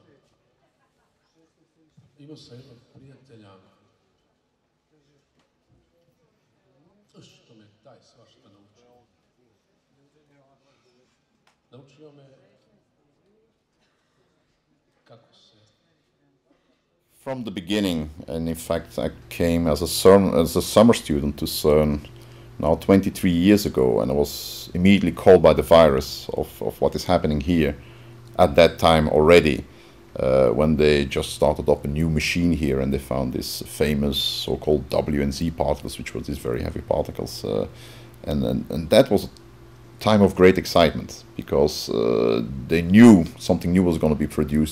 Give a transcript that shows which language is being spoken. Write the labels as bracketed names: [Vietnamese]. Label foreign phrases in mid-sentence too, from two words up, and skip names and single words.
[Serbian] Imao sam jednog prijatelja, što me taj svašta naučio. Naučio me kako se... [English] From the beginning, and in fact I came as a summer student to CERN now 23 years ago, and I was immediately called by the virus of what is happening here at that time already, when they just started up a new machine here and they found this famous so-called W and Z particles, which were these very heavy particles, and that was a time of great excitement, because they knew something new was going to be produced.